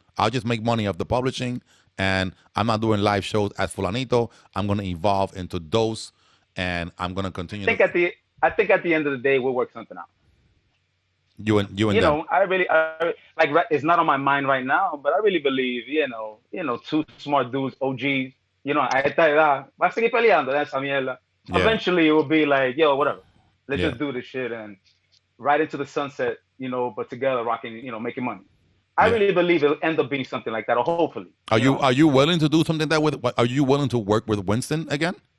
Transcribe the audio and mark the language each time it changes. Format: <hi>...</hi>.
<en>I'll just make money off the publishing, and I'm not doing live shows as Fulanito. I'm going to evolve into Dos, and I'm going to continue. I think at the end of the day, we'll work something out. You and them. I really like. It's not on my mind right now, but I really believe, two smart dudes, OGs.</en> <es>A esta edad, va a seguir peleando esa mierda.</es> <en>Yeah. Eventually, it will be like, yo, whatever. Let's just do this shit and right into the sunset, but together, rocking, making money. I really believe it'll end up being something like that, or hopefully. Are you willing to do something are you willing to work with Winston again?</en>